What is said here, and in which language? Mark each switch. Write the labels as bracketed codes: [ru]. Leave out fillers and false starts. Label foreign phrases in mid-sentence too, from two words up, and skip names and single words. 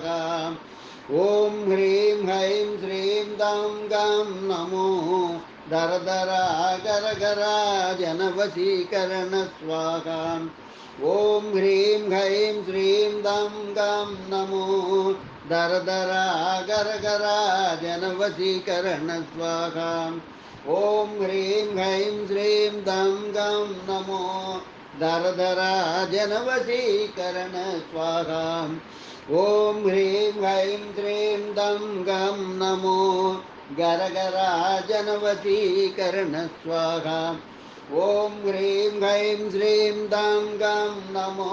[sa] ఓం హ్రీం ఐం శ్రీం దం గం నమో. ధర ధర గర గర జనవశీకరణ స్వాహ. ఓం హ్రీం ఐం శ్రీం దం గం నమో. दर दरा गर गरा जनवशीकरण स्वाहा ॐ ह्रीं ह्रीं श्रीं दं गं नमो दर दरा जनवशीकरण स्वाहा ॐ ह्रीं ह्रीं श्रीं दं गं नमो गर गरा जनवशीकरण स्वाहा ॐ ह्रीं ह्रीं श्रीं दं गं नमो